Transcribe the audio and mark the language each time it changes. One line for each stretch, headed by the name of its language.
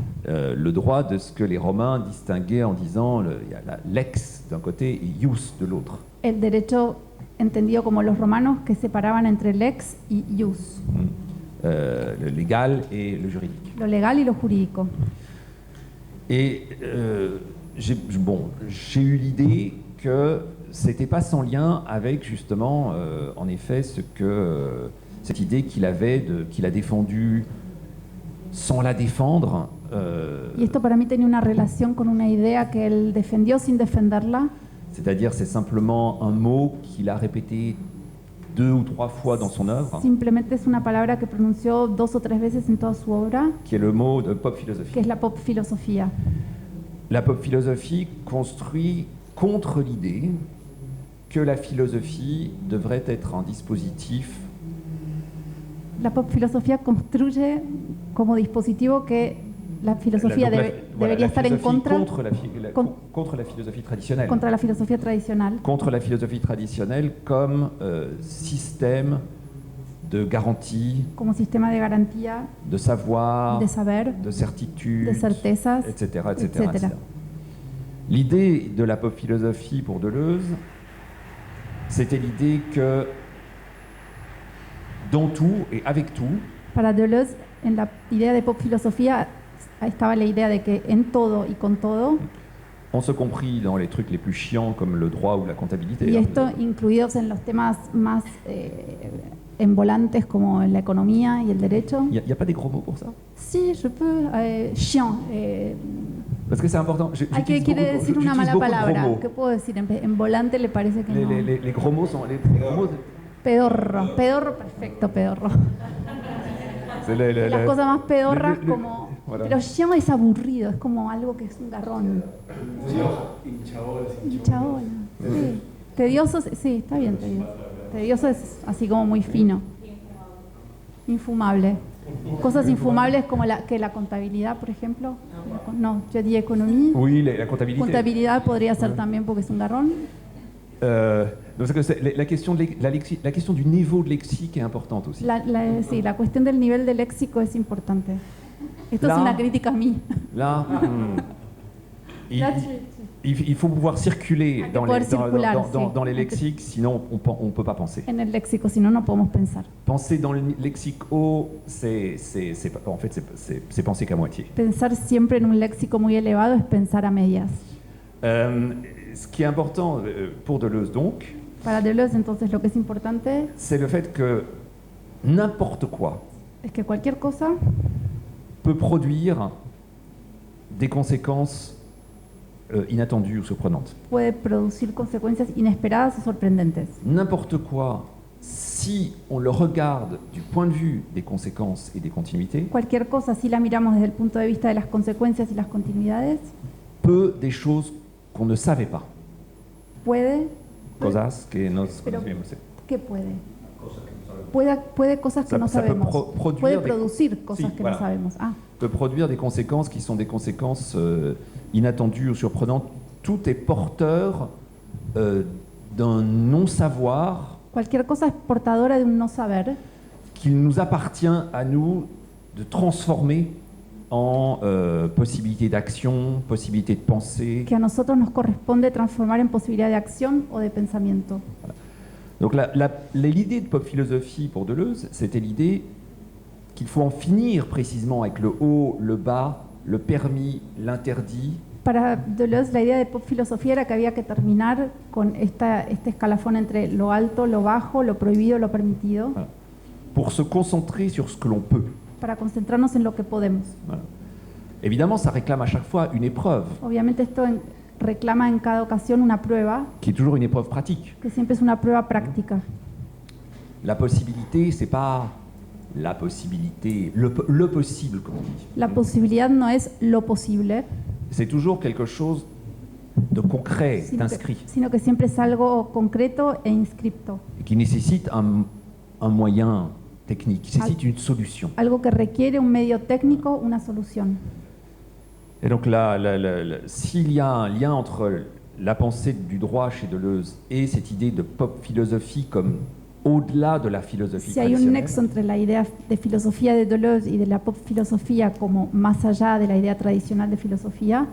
French: Le droit de ce que les Romains distinguaient en disant il y a lex d'un côté et ius de l'autre.
Spanish: El derecho entendido como los romanos que separaban entre lex y ius.
French: Le légal et le juridique.
Spanish: Lo legal y lo jurídico.
French: Et j'ai eu l'idée que c'était pas sans lien avec justement, en effet, cette idée qu'il a défendue sans la défendre.
Spanish: Y esto para mí tenía una relación con una idea que él defendió sin defenderla.
French: C'est-à-dire, c'est simplement un mot qu'il a répété 2 ou 3 fois dans son œuvre.
Spanish: Simplemente es una palabra que pronunció 2 o 3 veces en toda su obra.
French: Qui est le mot de pop philosophie.
Spanish: Que es la pop filosofía.
French: la pop philosophie construit contre l'idée que la philosophie devrait être un dispositif
Spanish: La pop filosofía construye como dispositivo que la filosofía debería estar en contra
French: contre la philosophie traditionnelle.
Spanish: contra la filosofía tradicional,
French: Contre la philosophie traditionnelle comme système de garantie,
Spanish: como sistema de garantía,
French: de savoir,
Spanish: de saber,
French: de certitude,
Spanish: de certezas,
French: etc.,
Spanish: etc.
French: L'idée de la pop philosophie pour Deleuze, c'était l'idée que dans tout et avec tout,
Spanish: Para Deleuze, en la idea de pop filosofía estaba la idea de que en todo y con todo,
French: on se compris dans les trucs les plus chiants comme le droit ou la comptabilité.
Spanish: y hein. esto incluidos en los temas más envolantes como en la economía y el derecho.
French: Il n'y a pas des gros mots pour ça? Sí, je peux. Chiant. Parce que c'est important.
Spanish: Ay, ¿qué quiere decir una mala
French: beaucoup de
Spanish: palabra?
French: gros mots.
Spanish: ¿Qué puedo decir? En volante le parece que no.
French: Les gros mots sont... Les gros mots,
Spanish: Pedorro. Pedorro, perfecto, pedorro.
French: c'est
Spanish: Las cosas más pedorras como...
French: voilà.
Spanish: Pero chiant es aburrido, es como algo que es un garrón. Hinchabola. Sí. Tedioso, sí, está bien tedioso. Tedioso es así como muy fino. Infumable. Cosas infumables como la contabilidad, por ejemplo. No, yo diría economía.
French: Oui, la comptabilité.
Spanish: Contabilidad podría ser también porque es un garrón.
French: Donc la question la question du niveau de lexique est importante aussi.
Spanish: Sí, la cuestión del nivel de léxico es importante. Esto es
French: Là-
Spanish: una crítica a mí.
French: Là, il, Là, il faut pouvoir circuler
Spanish: Hay que
French: dans
Spanish: poder
French: les,
Spanish: circular,
French: dans les
Spanish: sí.
French: lexiques, sinon on ne peut pas penser.
Spanish: En el léxico, si no, no podemos pensar.
French: Penser dans le lexique haut, en fait, c'est penser qu'à moitié.
Spanish: Pensar siempre en un léxico muy elevado es pensar a medias.
French: Ce qui est important pour Deleuze, donc,
Spanish: Para Deleuze, entonces, lo que es importante
French: c'est le fait que n'importe quoi
Spanish: es que cualquier cosa
French: peut produire des conséquences inattendues ou surprenantes.
Spanish: puede producir consecuencias inesperadas o sorprendentes.
French: N'importe quoi, si on le regarde du point de vue des conséquences et des continuités,
Spanish: Cualquier cosa, si la miramos desde el punto de vista de las consecuencias y las continuidades,
French: peut des choses qu'on ne savait pas.
Spanish: puede... Cosas que no Pero, conocíamos. ¿qué puede? Puede cosas que
French: Ça-
Spanish: no
French: ça peut
Spanish: sabemos.
French: produire
Spanish: Puede
French: des-
Spanish: producir cosas Sí, que
French: voilà.
Spanish: no sabemos. Ah,
French: Peut produire des conséquences qui sont des conséquences inattendues ou surprenantes. Tout est porteur d'un non-savoir
Spanish: cualquier cosa es portadora de un no saber
French: qu'il nous appartient à nous de transformer en possibilité d'action, possibilité de pensée.
Spanish: que a nosotros nos corresponde transformar en posibilidad de acción o de pensamiento.
French: Donc l'idée de pop philosophie pour Deleuze, c'était l'idée qu'il faut en finir précisément avec le haut, le bas, le permis, l'interdit,
Spanish: Para Deleuze, la idea de pop filosofía era que había que terminar con este escalafón entre lo alto, lo bajo, lo prohibido, lo permitido,
French: pour se concentrer sur ce que l'on peut.
Spanish: para concentrarnos en lo que podemos.
French: Voilà. Évidemment, ça réclame à chaque fois une épreuve,
Spanish: Obviamente esto reclama en cada ocasión una prueba,
French: qui est toujours une épreuve pratique.
Spanish: que siempre es una prueba práctica.
French: La possibilité, c'est pas la possibilité, le possible, comme on dit.
Spanish: La posibilidad no es lo posible,
French: C'est toujours quelque chose de concret, d'inscrit,
Spanish: sino que siempre es algo concreto e inscripto,
French: qui nécessite un moyen technique, qui nécessite une solution.
Spanish: algo que requiere un medio técnico, una solución.
French: Et donc s'il y a un lien entre la pensée du droit chez Deleuze et cette idée de pop philosophie comme au-delà de la philosophie
Spanish: Si hay un
French: traditionnelle,
Spanish: nexo entre la idea de filosofía de Deleuze y de la pop filosofía como más allá de la idea tradicional de filosofía,